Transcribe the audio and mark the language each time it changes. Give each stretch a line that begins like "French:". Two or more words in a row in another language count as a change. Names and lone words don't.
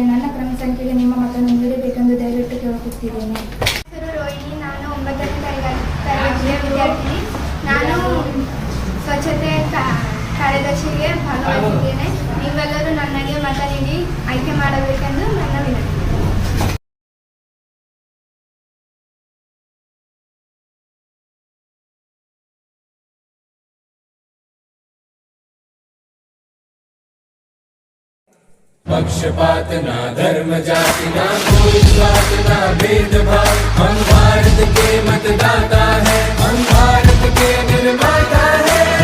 Kannada: ನನ್ನ ಕ್ರಮ ಸಂಖ್ಯೆಗೆ ನಿಮ್ಮ ಮತವನ್ನು ನೀಡಬೇಕೆಂದು ದಯವಿಟ್ಟು ಕೇಳುತ್ತಿದ್ದೇನೆ. ಹೆಸರು ರೋಹಿಣಿ. ನಾನು 9ನೇ ತರಗತಿಯ ವಿದ್ಯಾರ್ಥಿನಿ. ನಾನು ಸ್ವಚ್ಛತೆ ಕಾರ್ಯದರ್ಶಿಗೆ ಭಾಗವಹಿಸಿದ್ದೇನೆ. ನೀವೆಲ್ಲರೂ ನನಗೆ ಮತ ನೀಡಿ ಆಯ್ಕೆ ಮಾಡಬೇಕೆಂದು ನನ್ನ ವಿನಂತಿ.
Hindi: पक्षपात ना धर्म जाति ना कोई स्वार्थ ना भेदभाव, हम भारत के मतदाता है, हम भारत के निर्माता है।